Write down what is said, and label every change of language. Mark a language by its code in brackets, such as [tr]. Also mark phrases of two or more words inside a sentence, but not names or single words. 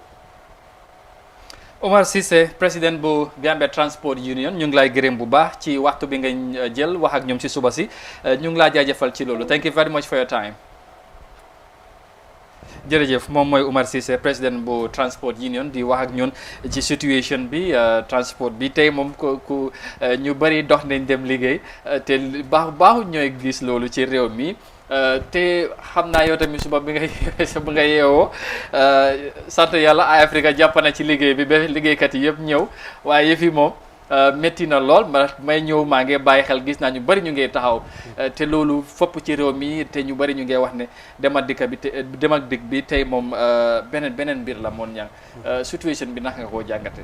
[wo] Omar Ceesay président bu Gambia Transport Union ñu ngi lay gërëm bu baax ci waxtu bi nga jël wax ak ñoom ci suba si ñu ngi laa jaajëfal ci loolu [en] thank you very much for your time. [wo] jërëjëf moom mooy Omar Ceesay président bu Transport Union di wax ak ñun ci situation bi transport bi tey moom ku ñu bëri dox nañ dem liggéey te baaxu ñooy gis loolu ci réew mi. te xam naa yow tamit suba bi nga yeewoo sant yàlla ay Afrique jàpp na ci liggéey bi ba liggéeykat yi yëpp ñëw waaye yëf yi moom métti na lool may ñëw maa ngi bàyyi xel gis naa ñu bëri ñu ngi taxaw te loolu fopp ci réew mi te ñu bëri ñu ngi wax ne dem ak dikk bi tey moom beneen mbir la moon ñang situation bi naka nga koo jàngate